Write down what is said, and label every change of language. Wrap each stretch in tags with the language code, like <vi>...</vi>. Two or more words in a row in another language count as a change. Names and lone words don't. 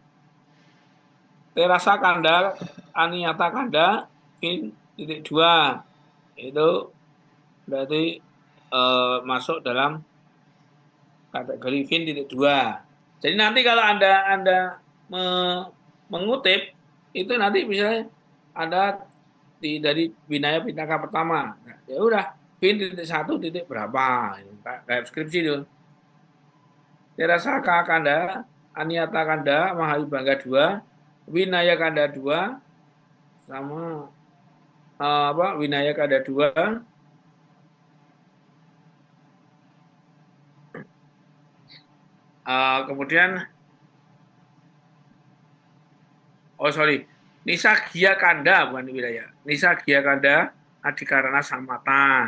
<id>Terasa Kanda, Aniyata Kanda, Vin.2, itu berarti masuk dalam kategori fin titik 2. Jadi nanti kalau Anda mengutip itu nanti misalnya ada dari Winaya Pitaka pertama. Nah, ya udah fin titik 1 titik berapa? Kayak skripsi itu. Terasaka Kanda, Aniata Kanda, Mahawibangga 2, Winaya Kanda 2 sama Winaya Kanda 2. Kemudian Nisa Gia Kanda bukan wilayah. Nisa Gia Kanda Adikarana Samata.</id>